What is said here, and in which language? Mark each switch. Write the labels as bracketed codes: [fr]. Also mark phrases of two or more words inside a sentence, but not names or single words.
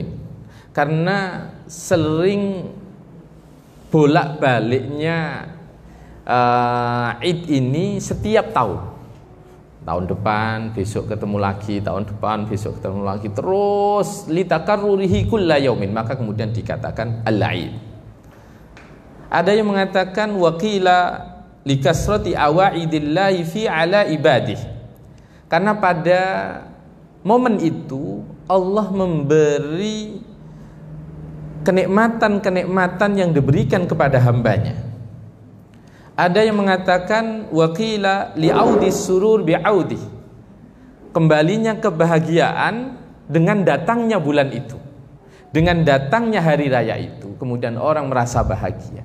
[id] Karena sering bolak-baliknya Id ini setiap tahun. Tahun depan, besok ketemu lagi, tahun depan, besok ketemu lagi, terus [ar] لتكرره كل يوم, [id] maka kemudian dikatakan Al-Aid. Ada yang mengatakan [ar] وقيل لكثرة عوائد الله فيه على عباده, [id] karena pada momen itu Allah memberi kenikmatan-kenikmatan yang diberikan kepada hambanya. Ada yang mengatakan [ar] وقيل لعود السرور بعوده, [id] kembalinya kebahagiaan dengan datangnya bulan itu, dengan datangnya hari raya itu, kemudian orang merasa bahagia.